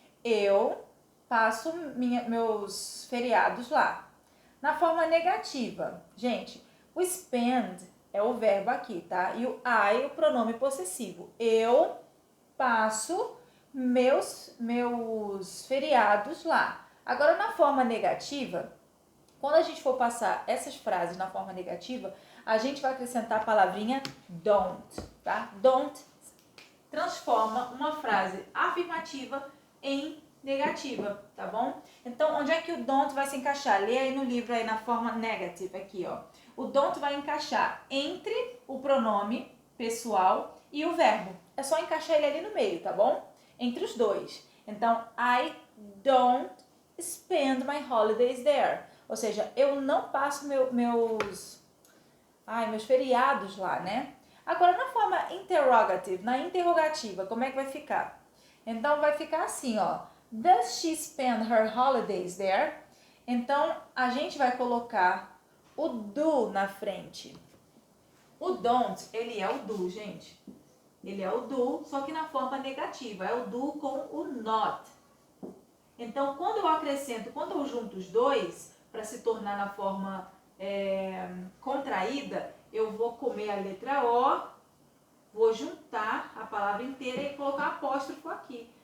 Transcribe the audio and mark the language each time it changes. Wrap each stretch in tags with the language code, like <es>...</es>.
<pt>Eu passo meus feriados lá. Na forma negativa, gente, o spend é o verbo aqui, tá? E o I, o pronome possessivo. Eu passo meus feriados lá. Agora, na forma negativa, quando a gente for passar essas frases na forma negativa, a gente vai acrescentar a palavrinha don't, tá? Don't transforma uma frase afirmativa em negativa, tá bom? Então, onde é que o don't vai se encaixar? Lê aí no livro aí na forma negative, aqui, ó. O don't vai encaixar entre o pronome pessoal e o verbo. É só encaixar ele ali no meio, tá bom? Entre os dois. Então,</pt> <en>I don't spend my holidays there.</en> <pt>Ou seja, eu não passo meus feriados lá, né? Agora, na forma interrogative, na interrogativa, como é que vai ficar? Então, vai ficar assim, ó.</pt> <en>Does she spend her holidays there?</en> <pt>Então, a gente vai colocar o do na frente. O don't, ele é o do, gente. Ele é o do, só que na forma negativa. É o do com o not. Então, quando eu acrescento, quando eu junto os dois, para se tornar na forma contraída, eu vou comer a letra O, vou juntar a palavra inteira e colocar apóstrofo aqui.</pt>